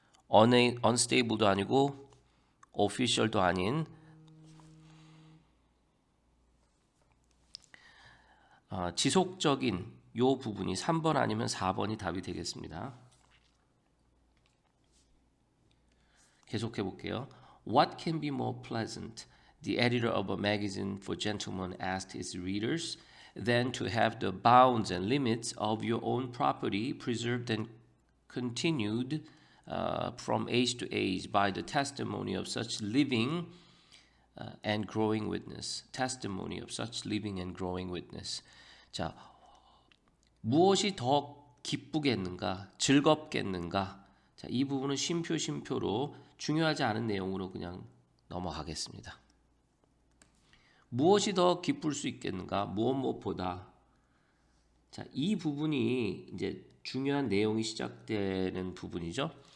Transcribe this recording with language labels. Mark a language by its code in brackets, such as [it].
[ko] unstable도 아니고 official도 아닌 지속적인 요 부분이 3번 아니면 4번이 답이 되겠습니다. 계속해 볼게요. [en] What can be more pleasant? The editor of a magazine for gentlemen asked his readers than to have the bounds and limits of your own property preserved and continued from age to age by the testimony of such living and growing witness. Testimony of such living and growing witness. [ko] 자, 무엇이 더 기쁘겠는가, 즐겁겠는가? 자, 이 부분은 쉼표로 중요하지 않은 내용으로 그냥 넘어가겠습니다. 무엇이 더 기쁠 수 있겠는가? 무엇보다. 자, 이 부분이 이제 중요한 내용이 시작되는 부분이죠.